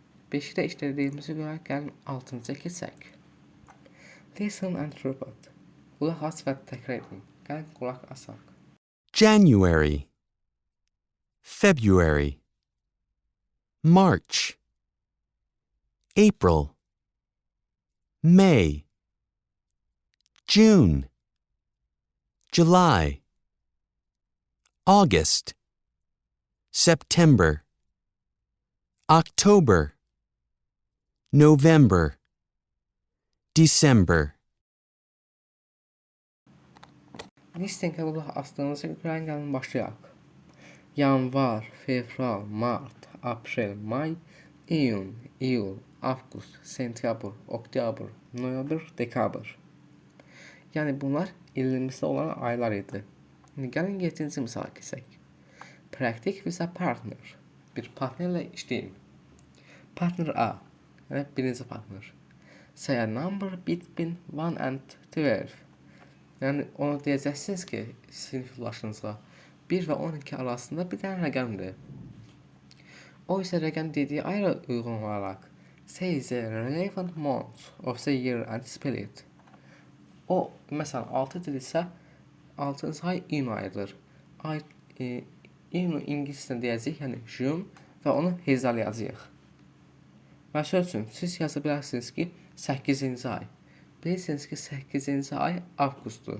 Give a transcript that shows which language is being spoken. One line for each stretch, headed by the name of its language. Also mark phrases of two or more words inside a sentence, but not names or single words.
Azerbaijani: 5-i də işlədiyimizi görə gəlin 6-cıya keçək.
English: Listen and repeat.
Azerbaijani: Qulaq as və təkrar edin. Gəlin qulaq asaq.
English: January, February, March, April, May, June, July, August, September, October, November, December.
Azerbaijani: Listenə qulaq asdığınızı görə gəlin başlayaq. Yanvar, fevral, mart, aprel, may, iyun, iyul, avqust, sentyabr, oktyabr, noyabr, dekabr. Yəni bunlar ilimizdə olan aylar idi. İndi gəlin 7-ci misala keçək.
English: Practice with a partner.
Azerbaijani: Bir partnerlə işləyin. Partner A, yəni birinci partner.
English: Say a number between 1 and 12.
Azerbaijani: Yəni ona deyəcəksiniz ki, sinif yoldaşınıza 1 və 12 arasında bir dənə rəqəmdir. O isə rəqəm dediyi aya uyğun olaraq
English: say the relevant month of the year and spell it.
Azerbaijani: O, məsələn, 6 isə 6-cı ay iyun ayıdır. İyunu ingiliscə deyəcəyik, yəni June və onu hezalayacağıq. Məsəl üçün, siz yaza bilərsiniz ki, 8-ci ay. Bilirsiniz ki, 8-ci ay avqustdur.